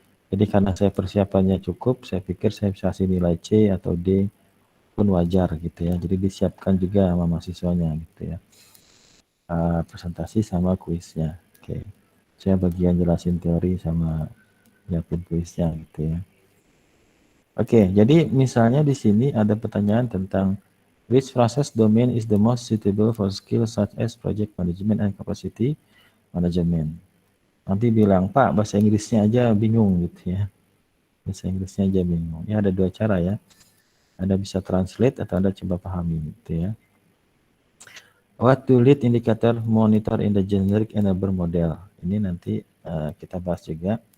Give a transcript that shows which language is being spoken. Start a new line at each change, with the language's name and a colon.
Indonesian: Jadi karena saya persiapannya cukup, saya pikir saya bisa kasih nilai C atau D pun wajar gitu ya. Jadi disiapkan juga sama mahasiswanya gitu ya. Presentasi sama kuisnya. Oke. Saya bagian jelasin teori sama nyiapin kuisnya gitu ya. Oke, jadi misalnya di sini ada pertanyaan tentang
English: which process domain is the most suitable for skills such as project management and capacity management.
Indonesian: Nanti bilang, Pak, bahasa Inggrisnya aja bingung gitu ya. Bahasa Inggrisnya aja bingung. Ya ada dua cara ya. Anda bisa translate atau Anda coba pahami gitu ya.
English: What to lead indicator monitor in the generic enabler model.
Indonesian: Ini nanti kita bahas juga.